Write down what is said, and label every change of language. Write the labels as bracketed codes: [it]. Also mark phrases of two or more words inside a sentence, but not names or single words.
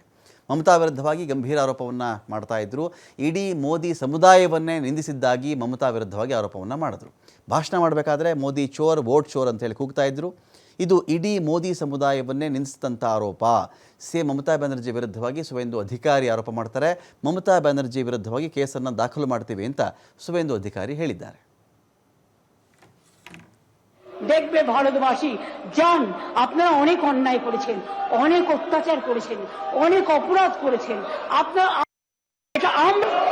[kn] ಮಮತಾ ವಿರುದ್ಧವಾಗಿ ಗಂಭೀರ ಆರೋಪವನ್ನು ಮಾಡ್ತಾ ಇದ್ರು. ಇಡೀ ಮೋದಿ ಸಮುದಾಯವನ್ನೇ ನಿಂದಿಸಿದ್ದಾಗಿ ಮಮತಾ ವಿರುದ್ಧವಾಗಿ ಆರೋಪವನ್ನು ಮಾಡಿದ್ರು. ಭಾಷಣ ಮಾಡಬೇಕಾದ್ರೆ ಮೋದಿ ಚೋರ್ ವೋಟ್ ಚೋರ್ ಅಂತ ಹೇಳಿ ಕೂಗ್ತಾ ಇದ್ರು. ಇದು ಇಡೀ ಮೋದಿ ಸಮುದಾಯವನ್ನೇ ನಿಂದಿಸಿದಂಥ ಆರೋಪ. ಮಮತಾ ಬ್ಯಾನರ್ಜಿ ವಿರುದ್ಧವಾಗಿ ಸುವೇಂದು ಅಧಿಕಾರಿ ಆರೋಪ ಮಾಡ್ತಾರೆ. ಮಮತಾ ব্যানার্জি ವಿರುದ್ಧವಾಗಿ ಕೇಸನ್ನು ದಾಖಲು ಮಾಡ್ತೀವಿ ಅಂತ ಸುವೇಂದು ಅಧಿಕಾರಿ ಹೇಳಿದ್ದಾರೆ. [bn] দেখবে ভারতবাসী জান আপনারা অনেক অন্যায় করেছেন, অনেক অত্যাচার করেছেন, অনেক অপরাধ করেছেন। আপনারা এটা আমরা